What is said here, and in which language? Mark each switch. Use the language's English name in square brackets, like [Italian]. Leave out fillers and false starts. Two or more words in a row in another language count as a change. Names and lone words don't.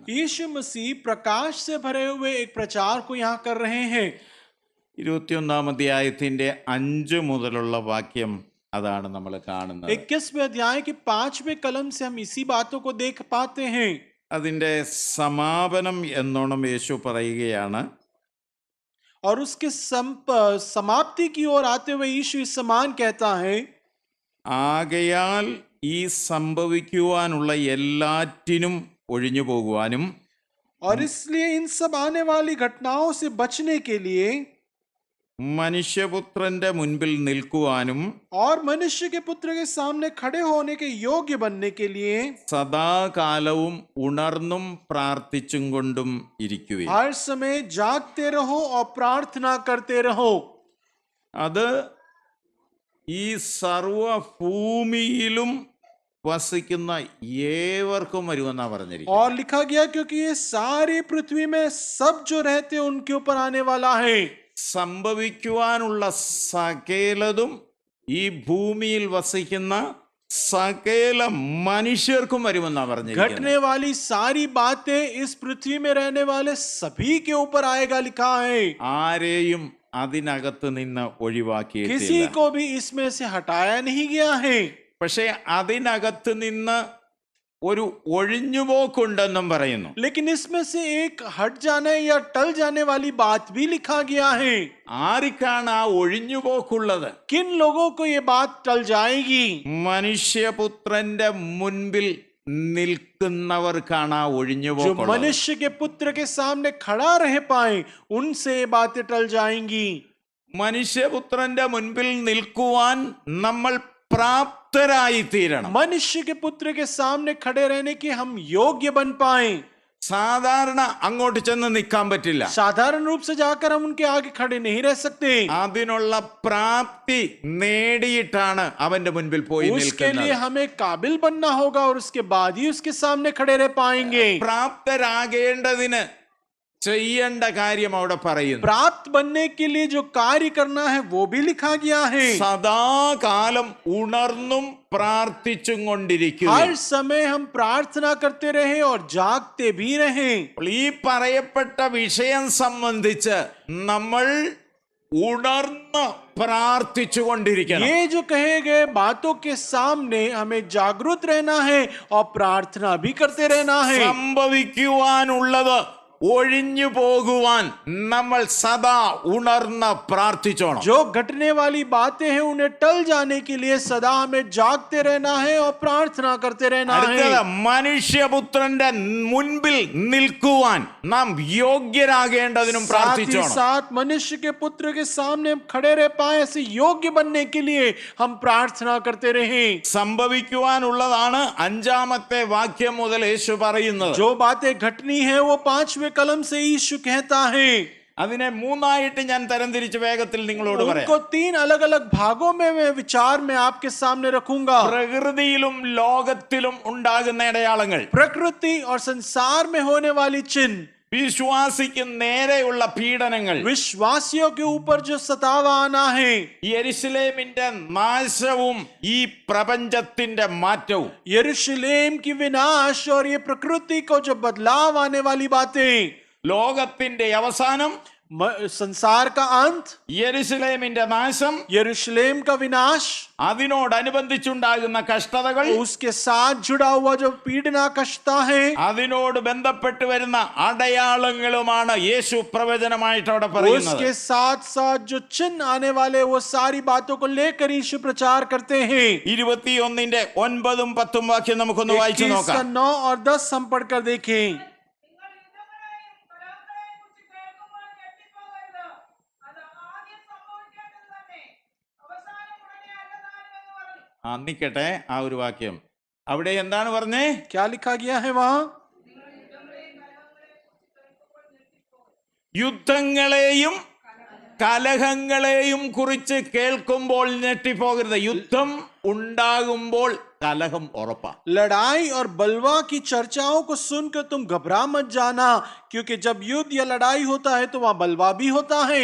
[Hindi] यीशु मसीह प्रकाश से भरे हुए एक प्रचार को यहाँ कर रहे हैं। [Malayalam] 21-ാം അധ്യായത്തിന്റെ 5 മുതലുള്ള വാക്യം അതാണ് നമ്മൾ കാണുന്നത്. [Hindi] 21वें अध्याय के 5वें कलम से हम इसी बातों को देख पाते हैं। [Malayalam] അതിന്റെ സമാപനം എന്നോണം യേശു പറയുകയാണ്, [Hindi] और उसके समाप्ति की ओर आते हुए यीशु इस समान कहता है, [Malayalam] ആകയാൽ ഈ സംഭവിക്കുവാനുള്ള എല്ലാറ്റിനും ഒഴിഞ്ഞു പോകുവാനും [Hindi] और इसलिए इन सब आने वाली घटनाओं से बचने के लिए [Malayalam] മനുഷ്യപുത്രന്റെ മുൻപിൽ നിൽക്കുവാനും [Hindi] और मनुष्य के पुत्र के सामने खड़े होने के योग्य बनने के लिए [Malayalam] സദാകാലവും ഉണർന്നും പ്രാർത്ഥിച്ചും കൊണ്ടും ഇരിക്കുവിൻ. [Hindi] हर समय जागते रहो और प्रार्थना करते रहो। [Malayalam] അത് ഈ സർവഭൂമിയിലും വസിക്കുന്ന ഏവർക്കും വരുമെന്നാ പറഞ്ഞിരിക്കുന്നത്. [Hindi] और लिखा गया क्योंकि ये सारी पृथ्वी में सब जो रहते हैं उनके ऊपर आने वाला है। [Malayalam] സംഭവിക്കുവാനുള്ള സകലതും ഈ ഭൂമിയിൽ വസിക്കുന്ന സകല മനുഷ്യർക്കും വരുമെന്നാ പറഞ്ഞിരിക്കുന്നത്. [Hindi] घटने वाली सारी बातें इस पृथ्वी में रहने वाले सभी के ऊपर आएगा लिखा है। [Malayalam] ആരെയും അതിനകത്ത് നിന്ന് [Hindi] किसी [Malayalam] ഒഴിവാക്കിയിട്ടില്ല. [Hindi] को भी इसमें से हटाया नहीं गया है। [Malayalam] പക്ഷെ അതിനകത്ത് നിന്ന് ഒരു ഒഴിഞ്ഞുപോക്കുണ്ടെന്നും പറയുന്നു. [Hindi] लेकिन इसमें से एक हट जाने या टल जाने वाली बात भी लिखा गया है। [Malayalam] ആർക്കാണ് ആ ഒഴിഞ്ഞുപോക്കുള്ളത്? [Hindi] किन लोगों को ये बात टल जाएगी? [Malayalam] മനുഷ്യപുത്രന്റെ മുൻപിൽ നിൽക്കുന്നവർക്കാണ് ആ [Hindi] जो [Malayalam] ഒഴിഞ്ഞുപോക്കുള്ളത്. [Hindi] मनुष्य के पुत्र के सामने खड़ा रह पाए उनसे ये बातें टल जाएंगी। [Malayalam] മനുഷ്യപുത്രന്റെ മുൻപിൽ നിൽക്കുവാൻ നമ്മൾ പ്രാപ്തരായി തീരണം. [Hindi] मनुष्य के पुत्र के सामने खड़े रहने के हम योग्य बन पाए। [Malayalam] സാധാരണ അങ്ങോട്ട് ചെന്ന് നിൽക്കാൻ പറ്റില്ല. [Hindi] साधारण रूप से जाकर हम उनके आगे खड़े नहीं रह सकते। [Malayalam] അതിനുള്ള പ്രാപ്തി നേടിയിട്ടാണ് അവന്റെ മുൻപിൽ പോയി [Hindi] उसके लिए [Malayalam] നിൽക്കുന്നത്. [Hindi] हमें काबिल बनना होगा और उसके बाद ही उसके सामने खड़े रह पाएंगे। [Malayalam] പ്രാപ്തരാകേണ്ടതിന് ചെയ്യേണ്ട കാര്യം അവിടെ പറയുന്നു. [Hindi] प्राप्त बनने के लिए जो कार्य करना है वो भी लिखा गया है। [Malayalam] സദാകാലം ഉണർന്നും പ്രാർത്ഥിച്ചും കൊണ്ടിരിക്കുക. [Hindi] हर समय हम प्रार्थना करते रहे और जागते भी रहे। [Malayalam] ഈ പറയപ്പെട്ട വിഷയം സംബന്ധിച്ച് നമ്മൾ ഉണർന്ന് പ്രാർത്ഥിച്ചു കൊണ്ടിരിക്കണം. [Hindi] ये जो कहे गए बातों के सामने हमें जागरूक रहना है और प्रार्थना भी करते रहना है। [Malayalam] സംഭവിക്കുവാനുള്ളത് ഒഴിഞ്ഞു പോകുവാൻ നമ്മൾ സദാ ഉണർന്ന് പ്രാർത്ഥിച്ചോണം. [Hindi] जो घटने वाली बातें हैं उन्हें टल जाने के लिए सदा हमें जागते रहना है और प्रार्थना करते रहना है। [Malayalam] അടുത്തത് മനുഷ്യപുത്രന്റെ മുൻപിൽ നിൽക്കുവാൻ നാം യോഗ്യരാകേണ്ടതിനും [Hindi] साथ ही [Malayalam] പ്രാർത്ഥിച്ചോണം. [Hindi] साथ मनुष्य के पुत्र के सामने हम खड़े रह पाए ऐसे योग्य बनने के लिए हम प्रार्थना करते रहे। [Malayalam] സംഭവിക്കുവാനുള്ളതാണ് 5-ാമത്തെ വാക്യം മുതൽ യേശു പറയുന്നത്. [Hindi] जो बातें घटनी है वो 5वें कलम से यीशु कहता है। [Malayalam] അതിനെ 3ആയിട്ട് ഞാൻ തരംതിരിച്ച് വേഗത്തിൽ നിങ്ങളോട് പറയാം. [Hindi] उनको 3 अलग अलग भागों में मैं विचार में आपके सामने रखूंगा। [Malayalam] പ്രകൃതിയിലും ലോകത്തിലും ഉണ്ടാകുന്ന അടയാളങ്ങൾ, [Hindi] प्रकृति और संसार में होने वाली चिन्ह, [Malayalam] വിശ്വാസിക്ക് നേരെയുള്ള പീഡനങ്ങൾ, [Hindi] विश्वासियों के ऊपर जो सताव आना है, [Malayalam] യെരുശലേമിന്റെ നാശവും ഈ പ്രപഞ്ചത്തിന്റെ മാറ്റവും, [Hindi] यरूशलेम की विनाश और ये प्रकृति को जो बदलाव आने वाली बातें, [Malayalam] ലോകത്തിന്റെ അവസാനം, [Hindi] संसार का अंत, [Malayalam] യെരുശലേമിന്റെ നാശം, [Hindi] यरूशलेम का विनाश, [Malayalam] അതിനോടനുബന്ധിച്ചുണ്ടാകുന്ന കഷ്ടതകൾ, [Hindi] उसके साथ जुड़ा हुआ जो पीड़ना कष्टा है, [Malayalam] അതിനോട് ബന്ധപ്പെട്ട് വരുന്ന അടയാളങ്ങളുമാണ് യേശു പ്രവചനമായിട്ട് അവിടെ പറയുന്നത്. [Hindi] उसके साथ साथ जो चिन्ह आने वाले वो सारी बातों को लेकर यीशु प्रचार करते हैं. [Malayalam] 21-ന്റെ 9-10 വാക്യം നമുക്കൊന്ന് വായിച്ചു [Hindi] 21 का [Malayalam] നോക്കാം. [Hindi] 9 और 10 हम पढ़कर देखें. [Malayalam] നിക്കട്ടെ ആ ഒരു വാക്യം. അവിടെ എന്താണ് പറഞ്ഞേ? [Hindi] क्या लिखा गया है वहां? [Malayalam] യുദ്ധങ്ങളെയും കലഹങ്ങളെയും കുറിച്ച് കേൾക്കുമ്പോൾ ഞെട്ടിപ്പോകരുത്. യുദ്ധം ഉണ്ടാകുമ്പോൾ കലഹം ഉറപ്പാ. [Hindi] लड़ाई और बलवा की चर्चाओं को सुनकर तुम घबरा मत जाना, क्योंकि जब युद्ध या लड़ाई होता है तो वहां बलवा भी होता है.